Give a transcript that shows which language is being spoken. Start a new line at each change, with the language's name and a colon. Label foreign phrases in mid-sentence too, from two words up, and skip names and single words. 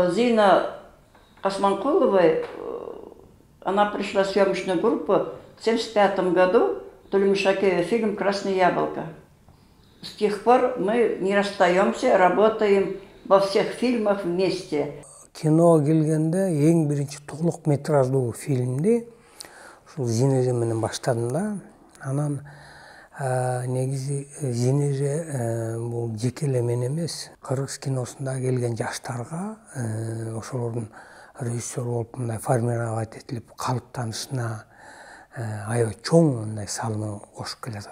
Russian: Зина Османкуловой, она пришла в съемочную группу в 1975 году, Тулимшакеева, фильм «Красное яблоко». С тех пор мы не расстаемся, работаем во всех фильмах вместе.
Kyrgyz: Кино келгенде ең биринчи толук метраждуу фильмди ушул Зинеже менен баштадым да. Анан негизи Зинеже бул жеке эле мен эмес, кыргыз киносунда келген жаштарга ошолордун режиссер болуп мындай формировать этилип калыптанышына аябай чоң мындай салымын кошуп келатат.